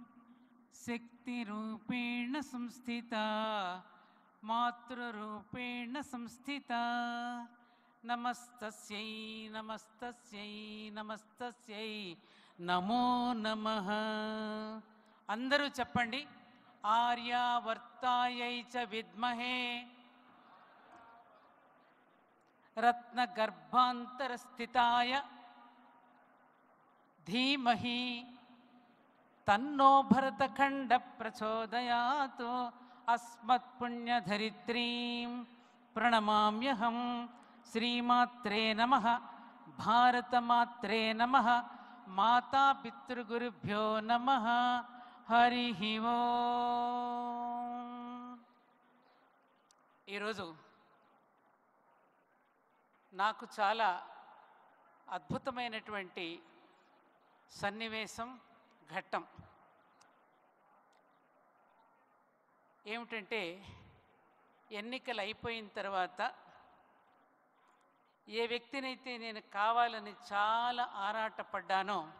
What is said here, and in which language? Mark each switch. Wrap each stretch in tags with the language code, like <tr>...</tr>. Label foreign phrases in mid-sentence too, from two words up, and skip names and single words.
<sa>शक्तिरूपेण संस्थिता मातृरूपेण संस्थिता नमस्तस्यै नमस्तस्यै नमस्तस्यै नमो नमः.</sa> <te>అందరూ చెప్పండి.</te> <sa>ఆర్యావర్తాయై చ విద్మహే రత్నగర్భాంతరస్థితాయ धीमहि तन्नो भरतखंड प्रचोदयात्. अस्मत्पुण्यधरित्रीं प्रणमाम्यहं. श्रीमात्रे नमः. भारतमात्रे नमः. माता पितृगुरुभ्यो नमः. हरिः ओम्.</sa> <te>ఈరోజు నాకు చాలా అద్భుతమైనటువంటి సన్నివేశం, ఘట్టం ఏమిటంటే, ఎన్నికలు అయిపోయిన తర్వాత ఏ వ్యక్తినైతే నేను కావాలని చాలా ఆరాటపడ్డానో</te>